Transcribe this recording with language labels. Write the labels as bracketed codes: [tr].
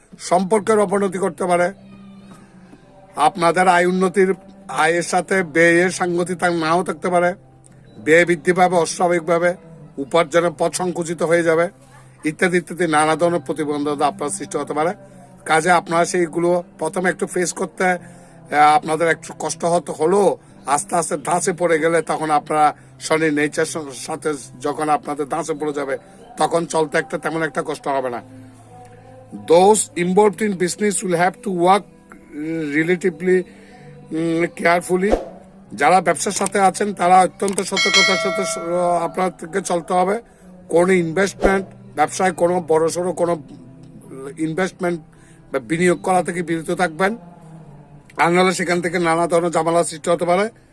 [bn] সম্পর্কের অবনতি করতে পারে, আপনাদের আয়ের সাথে ব্যয়ের সাংগতিক নাও থাকতে পারে, ব্যয় বৃদ্ধি পাবে অস্বাভাবিকভাবে, উপার্জনের পথ সংকুচিত হয়ে যাবে ইত্যাদি ইত্যাদি নানা ধরনের প্রতিবন্ধকতা আপনার সৃষ্টি হতে পারে। কাজে আপনারা সেইগুলো প্রথমে একটু ফেস করতে আপনাদের একটু কষ্ট হলেও আস্তে আস্তে ধাঁচে পড়ে গেলে তখন আপনারা শনির নেচার সাথে যখন আপনাদের ধাঁচে পড়ে যাবে তখন চলতে তেমন একটা কষ্ট হবে না। [en] Those involved in business will have to work relatively carefully. [bn] যারা ব্যবসার সাথে আছেন তারা অত্যন্ত সতর্কতার সাথে আপনাদেরকে চলতে হবে। কোনো ইনভেস্টমেন্ট ব্যবসায় কোনো বড়সড় কোনো ইনভেস্টমেন্ট বা বিনিয়োগ করা থেকে বিরত থাকবেন, আর নাহলে সেখান থেকে নানা ধরনের ঝামেলা সৃষ্টি হতে পারে।